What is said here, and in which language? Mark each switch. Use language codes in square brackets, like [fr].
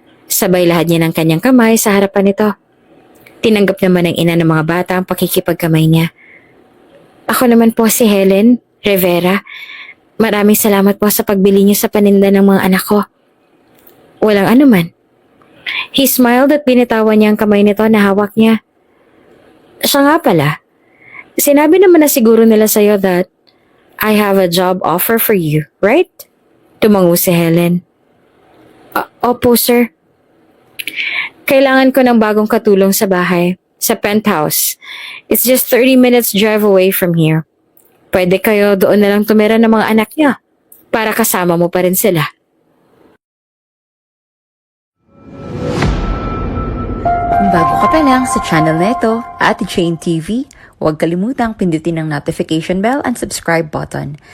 [tl] Sabay lahat niya ng kanyang kamay sa harapan nito. Tinanggap naman ng ina ng mga bata ang pakikipagkamay niya. Ako naman po si Helen Rivera. Maraming salamat po sa pagbili niyo sa paninda ng mga anak ko. Walang anuman. [en] He smiled [tl] at binitawan niya ang kamay nito na hawak niya. Siya nga pala. Sinabi naman na siguro nila sa'yo [en] that I have a job offer for you, right? [tl] Tumango si Helen. Opo, sir. Kailangan ko ng bagong katulong sa bahay, sa penthouse. [en] It's just 30 minutes drive away from here. [tl] Pwede kayo doon na lang tumira ng mga anak niya para kasama mo pa rin sila. Kung bago ka pa lang sa channel na ito, Ate Jane TV, huwag kalimutang pindutin ang notification bell [en] and subscribe button.